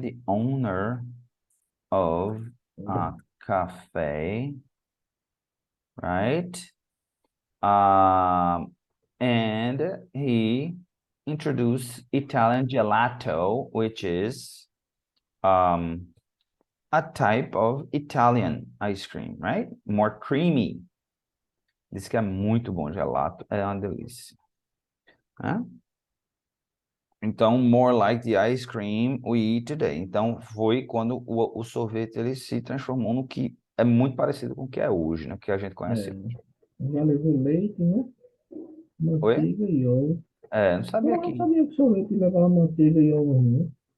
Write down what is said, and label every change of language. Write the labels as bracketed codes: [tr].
[en] The owner of a cafe, right? And he introduced Italian gelato, which is a type of Italian ice cream, right? More creamy. [pt] Diz que é muito bom gelato, é uma delícia. Né? [en] Então, more like the ice cream we eat today. [pt] Então, foi quando o sorvete ele se transformou no que é muito parecido com o que é hoje, né? Que a gente conhece. Já levou leite, né? Oi? Manteiga e ovo. Não sabia Eu que... não sabia que sorvete levava manteiga e ovo, não.